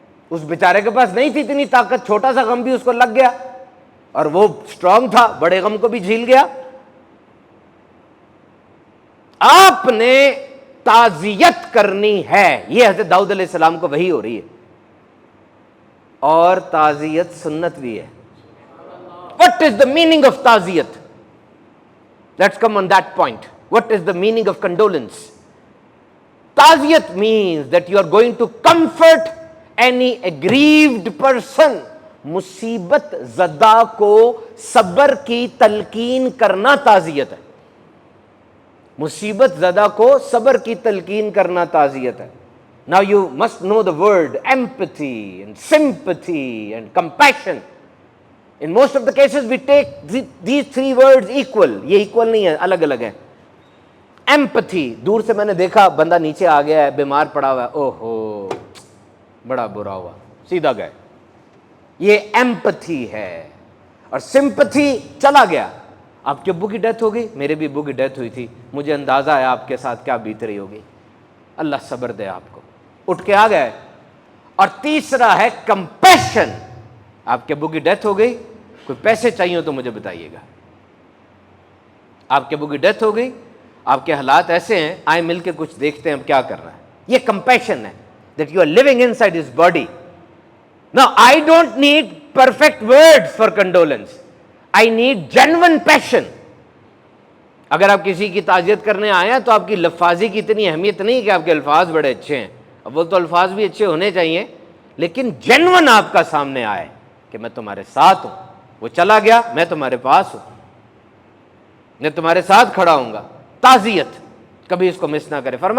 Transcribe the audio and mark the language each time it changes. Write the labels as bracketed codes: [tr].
[ur] اس بیچارے کے پاس نہیں تھی اتنی طاقت، چھوٹا سا غم بھی اس کو لگ گیا، اور وہ اسٹرانگ تھا، بڑے غم کو بھی جھیل گیا۔ آپ نے تعزیت کرنی ہے، یہ حضرت داؤد علیہ السلام کو وحی ہو رہی ہے، اور تعزیت سنت بھی ہے۔ [en] What is the meaning of [ur] تعزیت؟ [en] Let's come on that point. What is the meaning of condolence? تعزیت means that you are going to comfort any aggrieved person. [ur] مصیبت زدہ کو صبر کی تلقین کرنا تعزیت ہے۔ مصیبت زدہ کو صبر کی تلقین کرنا تعزیت ہے۔ [en] Now you must know the word empathy and sympathy and compassion. In most of the cases we take these 3 words equal. [ur] یہ equal نہیں ہے، الگ الگ ہیں۔ Empathy، دور سے میں نے دیکھا بندہ نیچے آ گیا ہے، بیمار پڑا ہوا ہے، اوہ ہو بڑا برا ہوا، سیدھا گئے، یہ empathy ہے۔ اور sympathy چلا گیا، آپ کے ابو کی ڈیتھ ہو گئی، میرے بھی ابو کی ڈیتھ ہوئی تھی، مجھے اندازہ ہے آپ کے ساتھ کیا بیت رہی ہوگی، اللہ صبر دے آپ کو، اٹھ کے آ گئے۔ اور تیسرا ہے کمپیشن، آپ کے ابو کی ڈیتھ ہو گئی، کوئی پیسے چاہیے تو مجھے بتائیے گا، آپ کے ابو کی ڈیتھ ہو گئی، آپ کے حالات ایسے ہیں، آئیں مل کے کچھ دیکھتے ہیں اب کیا کرنا ہے۔ یہ کمپیشن ہے، [en] that you are living inside his body. Now I don't need perfect words for condolence, I need genuine passion. [ur] اگر آپ کسی کی تعزیت کرنے آئے ہیں تو آپ کی لفاظی کی اتنی اہمیت نہیں کہ آپ کے الفاظ بڑے اچھے ہیں، اب وہ تو الفاظ بھی اچھے ہونے چاہیے، لیکن جینون آپ کا سامنے آئے کہ میں تمہارے ساتھ ہوں، وہ چلا گیا میں تمہارے پاس ہوں، میں تمہارے ساتھ کھڑا ہوں گا۔ تعزیت کبھی اس کو مس نہ کرے۔